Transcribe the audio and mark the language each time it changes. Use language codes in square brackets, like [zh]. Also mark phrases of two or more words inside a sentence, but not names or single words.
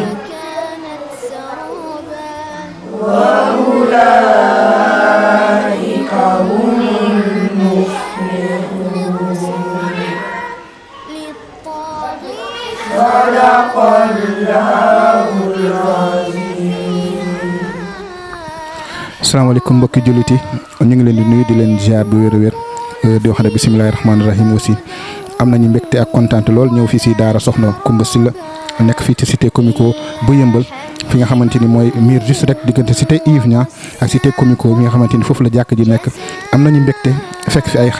[ar] كانت سرابا وأولئك هم المفلحون للطاغين صدق الله العظيم. [wo] asalaamaaleykum mbokki jullit yi ñu ngi leen di nuyu di leen ziar bu wér a wér di wax ne [ar] بسم الله الرحمن الرحيم [wo] aussi am nañu mbégte ak kontaante lool ñëw fii si daara soxna Coumba Sylla nekk fii ci cité comico bu yëmbal fi nga xamante ni mooy miir juste rek diggante cité Yves Niang ak cité comico bi nga xamante ni foofu la jàkk ji nekk am nañu mbégte fekk fi ay